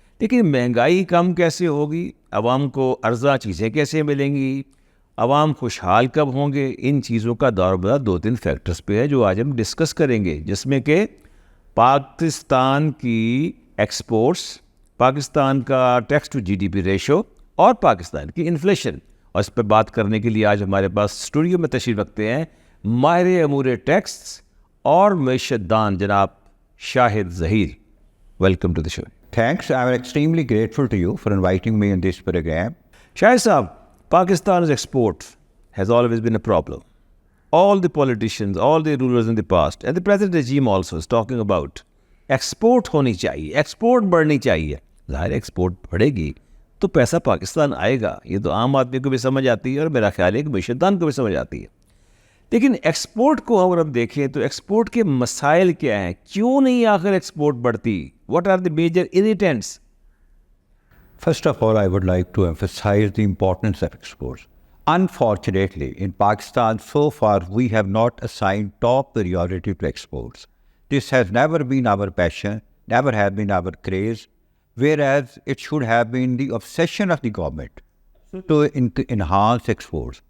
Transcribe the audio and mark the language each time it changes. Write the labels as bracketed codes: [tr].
[ur] لیکن مہنگائی کم کیسے ہوگی؟ عوام کو ارزاں چیزیں کیسے ملیں گی؟ عوام خوشحال کب ہوں گے؟ ان چیزوں کا دور بدر 2-3 فیکٹرز پہ ہے جو آج ہم ڈسکس کریں گے، جس میں کہ پاکستان کی ایکسپورٹس، پاکستان کا tax to جی D P ratio, اور پاکستان کی انفلیشن. اور اس پہ بات کرنے کے لیے آج ہمارے پاس اسٹوڈیو میں تشریف رکھتے ہیں ماہر امور ٹیکس اور معیشت دان جناب شاہد Zaheer. [en] Welcome to the show. Thanks. I'm extremely grateful to you for inviting me in this program. Shahid sahib, Pakistan's export has always been a problem. All the politicians, all the rulers in the past, and the present regime also is talking about export [ur] ہونی چاہیے، export بڑھنی چاہیے. ظاہر export بڑھے گی تو پیسہ پاکستان آئے گا، یہ تو عام آدمی کو بھی سمجھ آتی ہے، اور میرا خیال ہے کہ معیشت دان کو بھی سمجھ آتی ہے. لیکن ایکسپورٹ کو اگر ہم دیکھیں تو ایکسپورٹ کے مسائل کیا ہیں؟ کیوں نہیں آخر ایکسپورٹ بڑھتی؟ [en] What are the major irritants؟ First of all, I would like to emphasize the importance of exports. Unfortunately, in Pakistan, so far, we have not assigned top priority to exports. This has never been our passion, never has been our craze, whereas it should have been the obsession of the government to enhance exports.